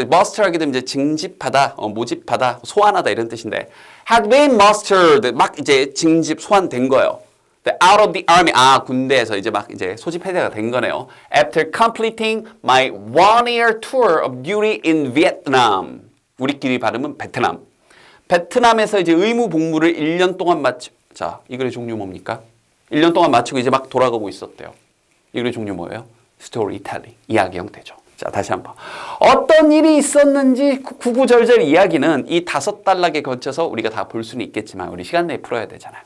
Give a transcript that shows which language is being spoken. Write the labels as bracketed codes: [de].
[ko] muster 하게 되면 이제 징집하다, 모집하다, 소환하다 이런 뜻인데 [en] had been mustered. [ko] 막 이제 징집 소환된 거예요. [en] out of the army. [ko] 군대에서 이제 막 이제 소집 해제가 된 거네요. [en] After completing my 1-year tour of duty in Vietnam. [ko] 우리끼리 발음은 베트남. 베트남에서 이제 의무 복무를 1년 동안 자, 이 글의 종류 뭡니까? 1년 동안 마치고 이제 막 돌아가고 있었대요. 이 글의 종류 뭐예요? 스토리텔링. 이야기 형태죠. 자, 다시 한번. 어떤 일이 있었는지 구구절절 이야기는 이 5단락에 걸쳐서 우리가 다 볼 수는 있겠지만 우리 시간 내에 풀어야 되잖아요.